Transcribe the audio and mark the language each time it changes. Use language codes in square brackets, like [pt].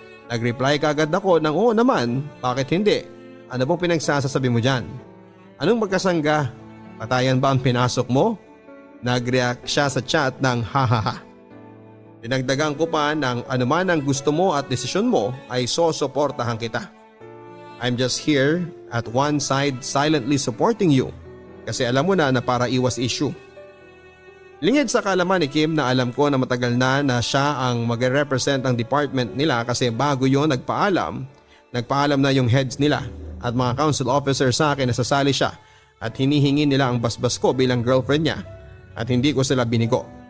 [tl] Nag-reply kaagad ako ng oo naman, bakit hindi? Ano bang pinagsasasabi mo dyan? Anong magkasangga? Patayan ba ang pinasok mo? Nag-react siya sa chat ng hahaha. Dinagdagan ko pa ng anuman ang gusto mo at desisyon mo ay sosuportahan kita. [en] I'm just here at one side silently supporting you kasi alam mo na para iwas issue. [tl] Lingid sa kalaman ni Kim na alam ko na matagal na siya ang mag-represent ang department nila kasi bago yon nagpaalam na yung heads nila at mga council officer sa akin na sasali siya at hinihingi nila ang basbas ko bilang girlfriend niya at hindi ko sila binigo.